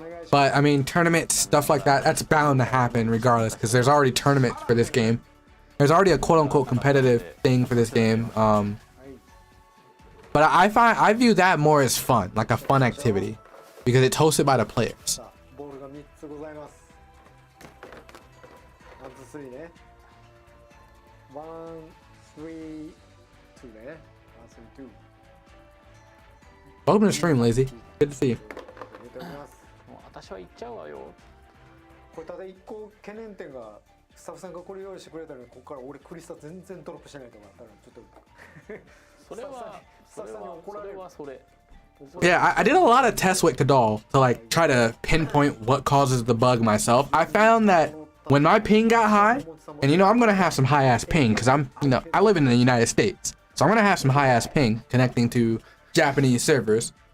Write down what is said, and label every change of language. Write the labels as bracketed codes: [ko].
[en] But I mean, tournaments, stuff like that, that's bound to happen regardless, because there's already tournaments for this game. There's already a quote-unquote competitive thing for this game. But But I view that more as fun, like a fun activity, because it's hosted by the players. [ja] さあボールが3つございます。ワンツースリーね。ワンスリーツーね。ワンスリーツー。 [en] Welcome to the stream, Lazy. Good to see you. [ja] 入れております。もう私は行っちゃうわよ。これただ1個懸念点がスタッフさんがこれ用意してくれたのにここから俺クリスタ全然ドロップしないとかあったらちょっとそれはスタッフさんに怒られる。それ [en] Yeah, I did a lot of tests with Kadal to like try to pinpoint what causes the bug myself. I found that when my ping got high, and you know I'm gonna have some high ass ping because I live in the United States, so I'm gonna have some high ass ping connecting to Japanese servers.